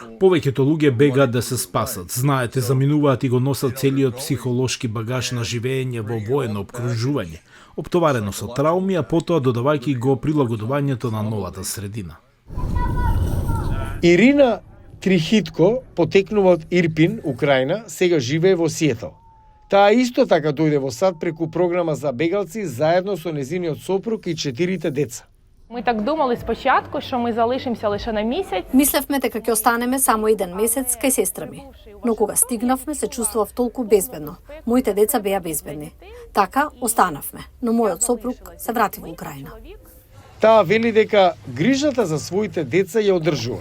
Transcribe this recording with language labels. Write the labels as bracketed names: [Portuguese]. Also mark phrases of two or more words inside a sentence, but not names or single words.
[Macedonian] Повеќето луѓе бегаат да се спасат. Знаете, заминуваат и го носат целиот психолошки багаж на живење во воено обкружување, оптоварено со трауми, а потоа додавајќи го прилагодувањето на новата средина. Ирина Трихитко, потекнува од Ирпин, Украина, сега живее во Сиетл. Таа исто така дојде во САД преку програма за бегалци заедно со незиниот сопруг и 4 деца. [Ukrainian] Ми так думали спочатку, що ми залишимося лише на місяць. [Macedonian] Мислевме дека ќе останеме само 1 месец кај сестра ми. Но кога стигнавме, се чувствував толку безбедно. Моите деца беа безбедни. Така, останавме, но мојот сопруг се врати во Украина. Таа вели дека грижата за своите деца ја одржува.